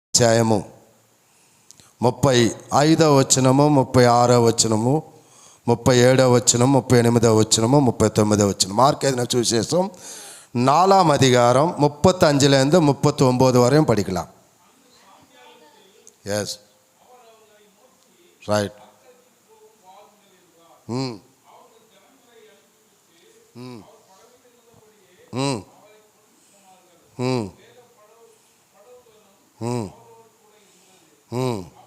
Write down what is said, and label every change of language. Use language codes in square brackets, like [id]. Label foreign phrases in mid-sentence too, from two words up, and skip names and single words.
[te] అధ్యాయము 35వ వచనము, 36వ వచనము, 37వ వచనం, 38వ వచనము, 39వ వచనం. మార్క్ ఏదైనా చూసేసాం. [ta] 4ஆம் அதிகாரம் 35லேருந்து 39 வரையும் படிக்கலாம். [en] yes, right. ம் ம் ம் ம் ம் ம்